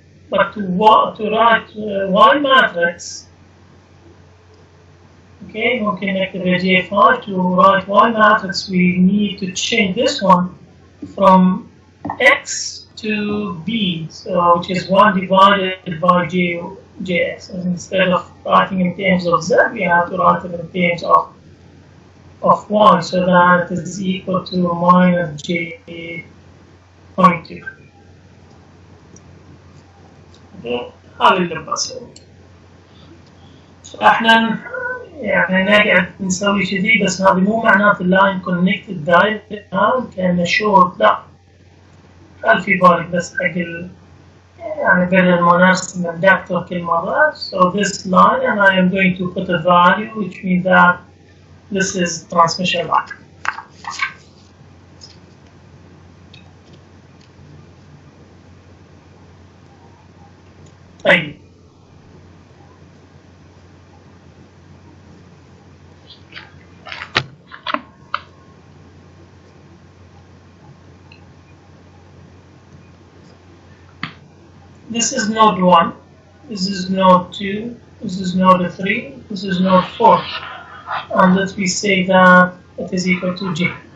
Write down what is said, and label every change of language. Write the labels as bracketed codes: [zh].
[en] But to write Y matrix, okay, mungkin نكتب J5 to write Y matrix, we need to change this one from X to B, so which is 1 divided by Jx. And instead of writing in terms of Z, we have to write it in terms of Y, so that it is equal to minus J.2. Okay, [ar] هذا اللي بسويه. فاحنا يعني نقعد نسوي كذي، بس هذا مو معناته اللاين كونكتد دايركت كان شورت، لا. خل في بالك بس حق يعني بدل ما نرسم الدكتور كل مرة. [en] So this line, and I am going to put a value, which means that this is transmission line. طيب this is node 1, this is node 2, this is node 3, this is node 4, and let me say that it is equal to J.